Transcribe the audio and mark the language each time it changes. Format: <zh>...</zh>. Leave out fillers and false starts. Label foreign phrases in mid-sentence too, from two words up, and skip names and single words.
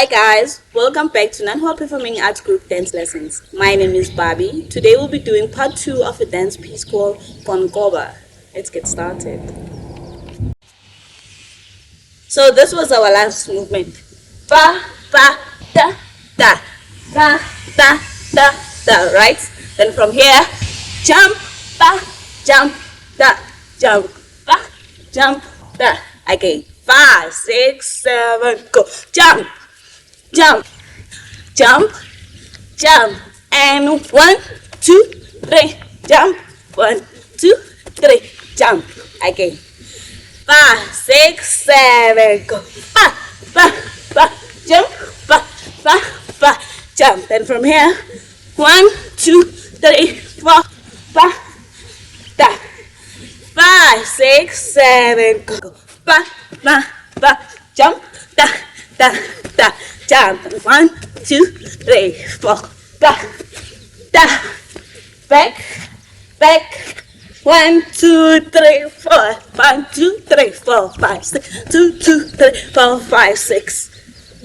<en>guys, welcome back to Non-Hall Performing Arts Group Dance Lessons. My name is Bobby. Today we'll be doing part 2 of a dance piece called Konkoba. Let's get started. So this was our last movement. Ba, ba, da, da, da, da, da, da, right? Then from here, jump, ba, jump, da, jump, ba, jump, da. Again, 5, 6, 7, go. Jump, jump, jump, jump. And 1, 2, 3, jump. 1, 2, 3, jump. Again. 5, 6, 7, go. Ba, ba, ba, jump, ba, ba, ba, jump. Then from here, 1, 2, 3, 4, ba, da. 5, 6, 7, go. Ba, ba, ba, jump, da, da, da, jump. 1, 2, 3, 4, ba, da. Back, back. 1, 2, 3, 4. 1, 2, 3, 4, 5, 6. 2, 2, 3, 4, 5, 6.</en>